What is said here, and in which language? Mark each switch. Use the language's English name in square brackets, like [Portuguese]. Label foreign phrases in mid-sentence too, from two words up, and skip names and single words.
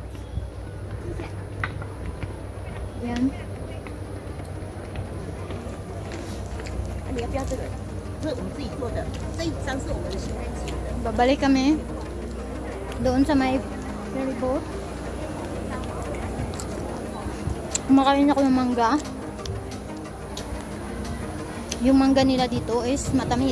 [Filipino] Yan. [Chinese] 你要不要这个？这是我们自己做的，这一张是我们的新人节的。 [Filipino] Babalik kami doon sa may ferry boat. Kumakain ako ng mangga. Yung mangga nila dito is matamis.